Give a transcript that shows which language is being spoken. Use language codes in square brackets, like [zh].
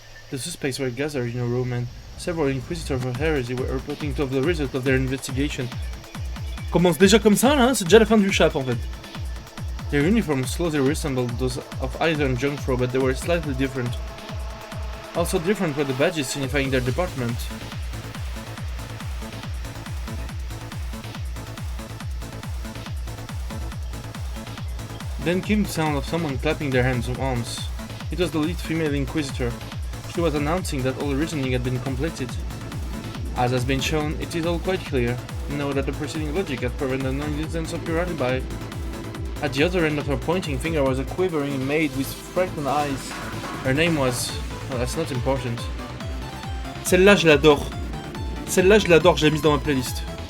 [en] The suspects were gathered in a room and several inquisitors of heresy were reporting to the result of their investigation. [fr] Commence déjà comme ça là, hein, c'est déjà la fin du chap en fait. [en] Their uniforms closely resembled those of either and Jungfrau, but they were slightly different. Also different were the badges signifying their department. Then came the sound of someone clapping their hands and arms. It was the lead female inquisitor. She was announcing that all the reasoning had been completed. As has been shown, it is all quite clear. Know that the preceding logic had proven the non-existence of your alibi. At the other end of her pointing finger was a quivering maid with frightened eyes. Her name was... well, that's not important. [fr] Celle-là, je l'adore. Celle-là, je l'adore, je l'ai mise dans ma playlist.